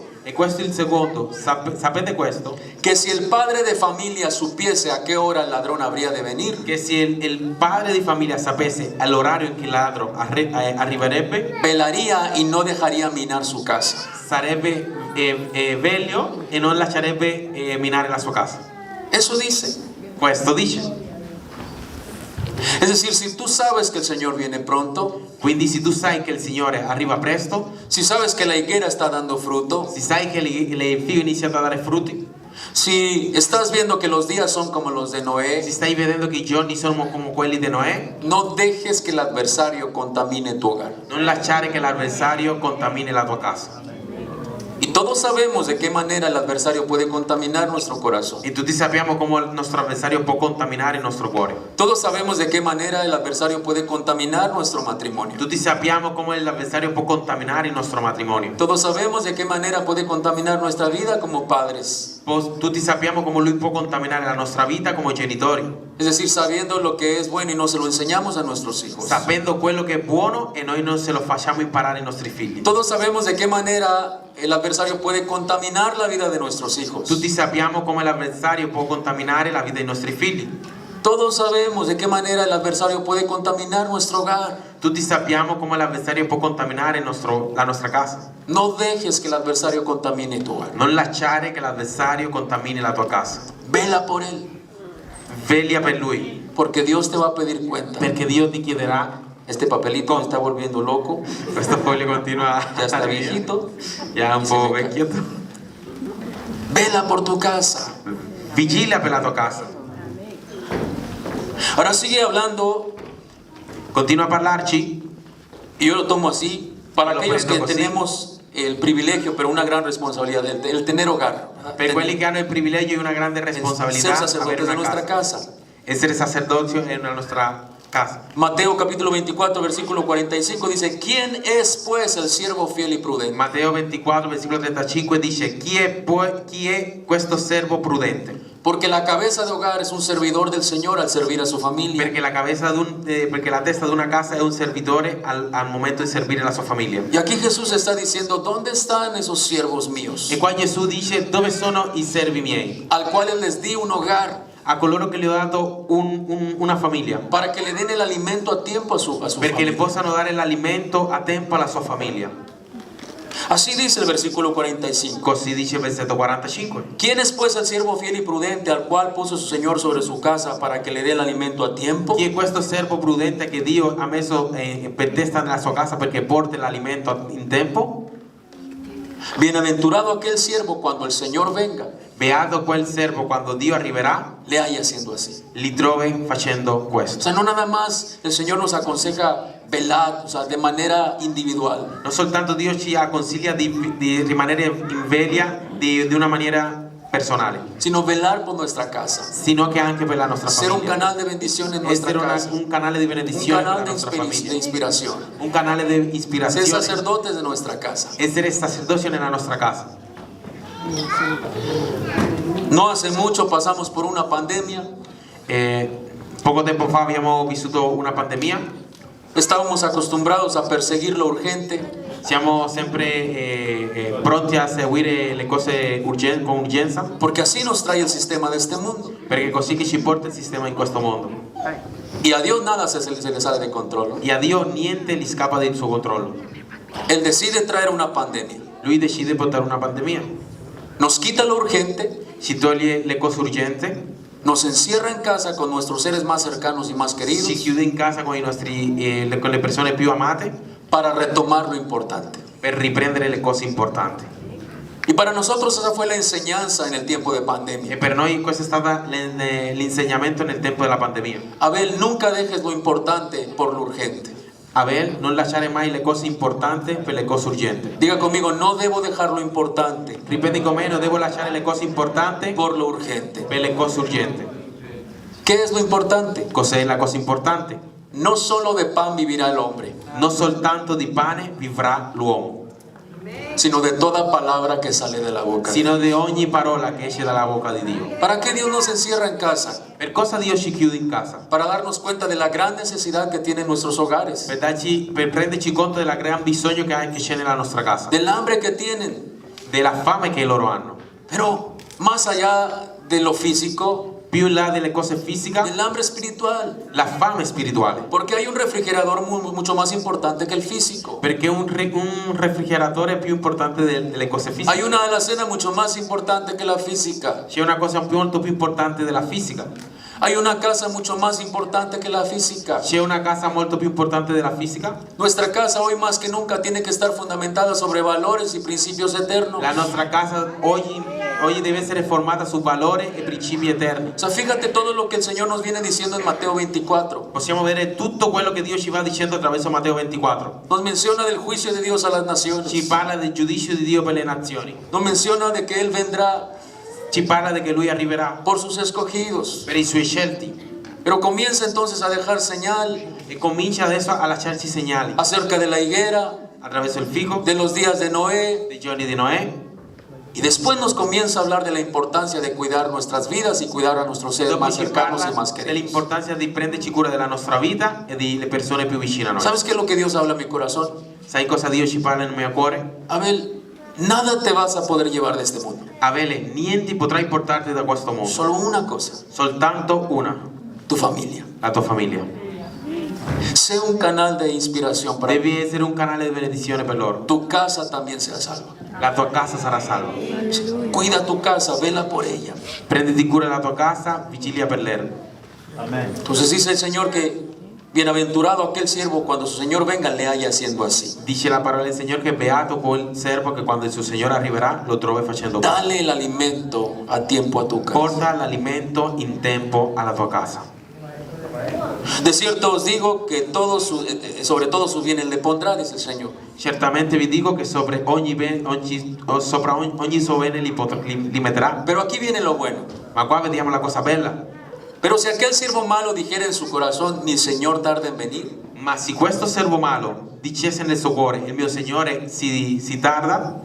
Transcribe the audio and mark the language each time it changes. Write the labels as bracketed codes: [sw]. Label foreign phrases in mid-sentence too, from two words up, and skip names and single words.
[it] E questo è il secondo. Sapete questo? [es] que si el padre de familia supiese a qué hora el ladrón habría de venir, [it] Che se il padre di famiglia sapesse all'orario in che il ladro arriverebbe, [es] velaría y no dejaría minar su casa. [it] sarebbe veglio e non lascerebbe minare la sua casa. [es] Eso dice. [it] Questo dice. [es] Es decir, si tú sabes que el Señor viene pronto, [it] Quindi se tu sai che il Signore arriva presto, [es] si sabes que la higuera está dando fruto, [it] se sai che il figlio inizia a dare frutti, [es] si estás viendo que los días son como los de [it] se [es] Noé, [it] stai vedendo che i giorni sono come quelli di Noè, [es] no dejes que el adversario contamine tu hogar. [it] non lasciare che l'avversario contamini la tua casa. [es] Y todos sabemos de qué manera el adversario puede contaminar nuestro corazón. [it] E tutti sappiamo come il nostro avversario può contaminare il nostro cuore. [es] Todos sabemos de qué manera el adversario puede contaminar nuestro matrimonio. [it] Tutti sappiamo come l'avversario può contaminare il nostro matrimonio. [es] Todos sabemos de qué manera puede contaminar nuestra vida como padres. [it] Tutti sappiamo come lui può contaminare la nostra vita come genitori, [es] Es decir, sabiendo lo que es bueno y no se lo enseñamos a nuestros hijos. [it] sapendo quello che è buono e noi non se lo facciamo imparare ai nostri figli. [es] Todos sabemos de qué manera el adversario puede contaminar la vida de nuestros hijos. [it] Tutti sappiamo come l'avversario può contaminare la vita dei nostri figli. [es] Todos sabemos de qué manera el adversario puede contaminar nuestro hogar. [it] Tutti sappiamo come l'avversario può contaminare la nostra casa. [es] No dejes que el adversario contamine tu hogar. [it] Non lasciare che l'avversario contamini la tua casa. [es] Vela por él. [it] veglia per lui, [es] porque Dios te va a pedir cuenta. [it] perché Dio ti chiederà. [es] Este papelito me está volviendo loco, [it] Questo foglio continua [es] ya está [it] a [es] viejito. [it] ya è un [es] Y se [it] po' [es] me cae. [it] vecchietto. [es] Vela por tu casa. [it] Vigilia per la tua casa. [es] Ahora sigue hablando, [it] Continua a parlarci. [es] y yo lo tomo así, para [it] Lo [es] aquellos que [it] prendo così. [es] tenemos el privilegio, pero una gran responsabilidad, el tener hogar. [it] Per quelli che hanno il privilegio e una grande [es] Ser [it] responsabilità [es] sacerdotes [it] avere [es] de [it] una [es] nuestra casa. [it] casa. Essere sacerdozio è una nostra casa. [es] Mateo capítulo 24, versículo 45 dice, ¿quién es pues el siervo fiel y prudente? [it] Matteo 24, versicolo 35 dice: chi è questo servo prudente? [es] Porque la cabeza de hogar es un servidor del Señor al servir a su familia. [it] Perché perché la testa di una casa è un servitore al momento di servire la sua famiglia. [es] Y aquí Jesús está diciendo, ¿dónde están esos siervos míos? [it] E qua Gesù dice: dove sono i servi miei? [es] Al cual les di un hogar [it] A coloro che le ho dato una famiglia, [es] para que le den el alimento a tiempo a su [it] perché le [es] familia. [it] possano dare l'alimento a tempo alla sua famiglia. [es] Así dice el versículo 45. [it] Così dice il versetto 45. [es] ¿Quién es pues el siervo fiel y prudente al cual puso su Señor sobre su casa para que le dé el alimento a tiempo? [it] Chi è questo servo prudente che Dio ha messo per testa nella sua casa perché porta l'alimento in tempo? [es] Bienaventurado aquel siervo cuando el Señor venga, [it] Beato quel servo quando Dio arriverà, [es] le haya haciendo así. [it] li trovi facendo [es] O [it] questo. [es] sea, no nada más el Señor nos aconseja velar, o sea, de manera individual, [it] Non soltanto Dio ci consiglia di rimanere in veglia di una maniera personale, [es] sino velar por nuestra casa. [it] sino che anche per la nostra [es] Ser un [it] famiglia. [es] canal de bendición en nuestra [it] Essere [es] casa. [it] un canale di [es] Un [it] benedizione per [es] canal [it] la [es] de [it] nostra [es] de [it] famiglia. [es] inspiración. [it] Un canale di [es] Ser [it] ispirazione. [es] sacerdotes de nuestra casa. [it] Essere sacerdozio nella nostra casa. [es] No hace mucho pasamos por una pandemia. [it] Poco tempo fa abbiamo vissuto una pandemia. [es] Estábamos acostumbrados a perseguir lo urgente, [it] Siamo sempre pronti a seguire le cose con urgenza, [es] porque así nos trae el sistema de este mundo. [it] perché è così che ci porta il sistema in questo mondo. [es] Y a Dios nada se le sale de control, ¿no? [it] E a Dio niente gli scappa del suo controllo. [es] Él decide traer una pandemia. [it] Lui decide portare una pandemia. [es] Nos quita lo urgente, [it] Ci toglie le cose urgenti, [es] nos encierra en casa con nuestros seres más cercanos y más queridos [it] ci chiude in casa con con le persone più amate [es] para retomar lo importante. [it] per riprendere le cose importanti. [es] Y para nosotros esa fue la enseñanza en el tiempo de [it] E [es] pandemia. [it] per noi questo è stato l'insegnamento nel tempo della pandemia. [es] Abel, nunca dejes lo importante por lo urgente. [it] Abel, non lasciare mai le cose importanti per le cose urgenti. [es] Diga conmigo, no debo dejar lo importante [it] Ripeti con me, non devo lasciare le cose importanti [es] por lo urgente. [it] per le cose urgenti. [es] ¿Qué es lo importante? [it] Cos'è la cosa importante? [es] No solo de pan vivirá el hombre, [it] Non soltanto di pane vivrà l'uomo, [es] sino de toda palabra que sale de la boca. [it] sino di ogni parola che esce dalla bocca di Dio. [es] ¿Para qué Dios nos encierra en casa? [it] Per cosa Dio ci chiude in casa? [es] Para darnos cuenta de la gran necesidad que tienen nuestros hogares, [it] Per prenderci conto del gran bisogno che c'è nella nostra casa, [es] del hambre que tienen. [it] della fame che loro hanno. [es] Pero más allá de lo físico, [it] Più in là delle cose fisiche, [es] del hambre espiritual. [it] la fame spirituale. [es] Porque hay un refrigerador mucho más importante que el físico. [it] Perché un refrigeratore è più importante delle cose fisiche. [es] Hay una alacena mucho más importante que la física. [it] C'è una cosa molto più importante della fisica. [es] Hay una casa mucho más importante que la física. [it] C'è una casa molto più importante della fisica. [es] Nuestra casa hoy más que nunca tiene que estar fundamentada sobre valores y principios eternos. [it] La nostra casa oggi deve essere formata su valori e principi eterni. [es] O sea, fíjate todo lo que el Señor nos viene diciendo en Mateo 24. [it] Possiamo vedere tutto quello che Dio ci va dicendo attraverso Matteo 24. [es] Nos menciona del juicio de Dios a las naciones. [it] Ci parla del giudizio di Dio per le nazioni. [es] Nos menciona de que Él vendrá [it] Ci parla di che Lui arriverà [es] por sus escogidos. [it] per i Suoi scelti. [es] Pero comienza entonces a dejar señal [it] E comincia adesso a lasciarci segnali [es] acerca de la higuera, [it] attraverso il fico, [es] de los días de Noé. [it] dei giorni di Noè. [es] Y después nos comienza a hablar de la importancia de cuidar nuestras vidas y cuidar a nuestros seres [it] Dopo [es] más [it] ci [es] cercanos y [it] parla [es] más queridos. [it] dell'importanza di prenderci cura della nostra vita e delle persone più vicine a noi. [es] ¿Sabes qué es lo que Dios habla a mi corazón? [it] Sai cosa Dio ci parla nel mio cuore? [es] Abel, nada te vas a poder llevar de este mundo. [it] Abele, niente potrai portarti da questo mondo. [es] Solo una cosa, [it] Soltanto una, [es] tu familia. [it] la tua famiglia. [es] Sé un canal de inspiración para [it] Devi essere un canale di benedizione per loro. [es] tu casa también sea salva. [it] La tua casa sarà salva. [es] Cuida tu casa, vela por ella. [it] Prenditi cura della tua casa, vigilia per loro. [es] Entonces dice el Señor que bienaventurado aquel siervo cuando su Señor venga le haya haciendo así. [it] Dice la parola del Signore che beato quel servo che quando il suo Signore arriverà lo trovi facendo così. [es] Dale el alimento a tiempo a tu casa. [it] Porta l'alimento in tempo alla tua casa. [es] De cierto os digo que sobre todos sus bienes le pondrá, dice el Señor. [it] Certamente vi dico che sopra ogni suo bene li metterà. [es] Pero aquí viene lo bueno. [it] Ma qua vediamo la cosa bella. [es] Pero si aquel siervo malo dijera en su corazón, mi Señor tarda en venir. [it] Ma se questo servo malo dicesse nel suo cuore, il mio Signore si tarda,